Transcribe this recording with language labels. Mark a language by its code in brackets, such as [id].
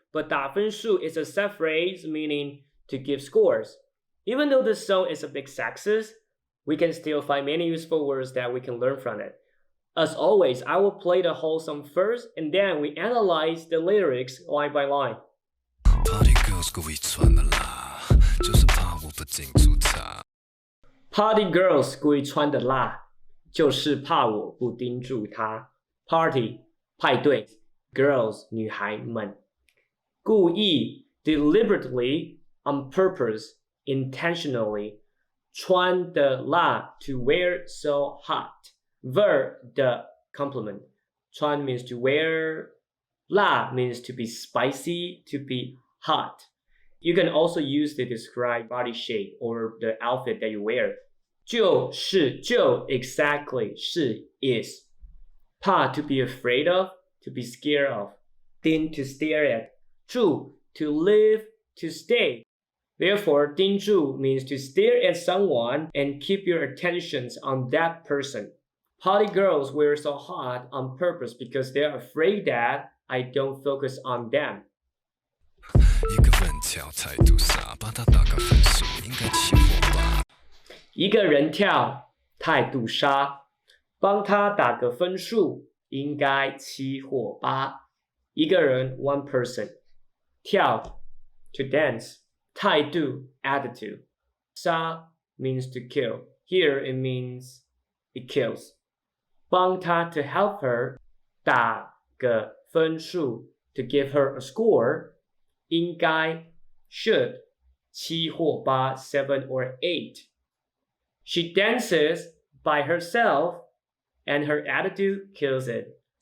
[en] But 打分数is a set phrase meaning to give scores. Even though this song is a bit sexist, we can still find many useful words that we can learn from it. As always, I will play the whole song first, and then we analyze the lyrics line by line. Party girls [zh] 故意穿得辣，就是怕我不盯住她。 [en] Party girls [zh] 故意穿得辣，就是怕我不盯住她。 [en] Party 派对 girls 女孩们，故意 deliberately on purpose intentionally 穿得辣 to wear so hot。Verb 的 complement. 穿 means to wear. 辣 means to be spicy, to be hot. You can also use to describe body shape or the outfit that you wear. 就是就 exactly 是 is. 怕 to be afraid of, to be scared of. 盯 to stare at. 住 to live, to stay. Therefore, 盯住 means to stare at someone and keep your attentions on that person.Party girls wear so hot on purpose because they're afraid that I don't focus on them. [zh] 一个人跳态度杀，帮他打个分数，应该起火吧。一个人跳态度杀，帮他打个分数，应该起火吧。 [en] 一个人 one person. 跳 to dance. 态度 attitude. 杀 means to kill. Here it means it kills. 帮她 to help her 打个分数 to give her a score 应该 should 7或8 7 or 8 She dances by herself and her attitude kills it.